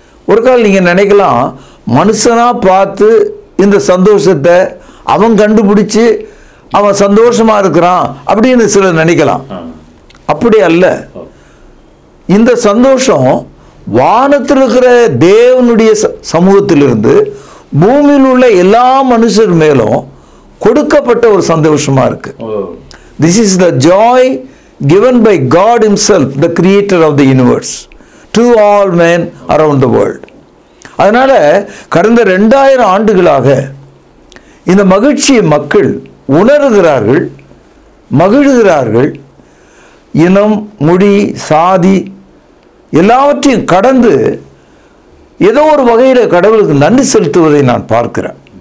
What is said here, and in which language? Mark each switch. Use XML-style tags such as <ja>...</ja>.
<ta>ஒரு காலம் நீங்கள் நினைக்கலாம், மனுஷனாக பார்த்து இந்த சந்தோஷத்தை அவன் கண்டுபிடிச்சு அவன் சந்தோஷமா இருக்கிறான் அப்படின்னு சிலர் நினைக்கலாம். அப்படி அல்ல. இந்த சந்தோஷம் வானத்தில் இருக்கிற தேவனுடைய சமூகத்திலிருந்து பூமியில் உள்ள எல்லா மனுஷர் மேலும் கொடுக்கப்பட்ட ஒரு சந்தோஷமா இருக்கு.</ta> <en>This is the joy given by God himself, the creator of the universe, to all men around the world.</en> <ta>அதனால கடந்த 2000 ஆண்டுகளாக இந்த மகிழ்ச்சியை மக்கள் உணர்கிறார்கள், மகிழ்கிறார்கள். இனம், மொழி, சாதி எல்லாவற்றையும் கடந்து ஏதோ ஒரு வகையில் கடவுளுக்கு நன்றி செலுத்துவதை நான் பார்க்கிறேன்.</ta>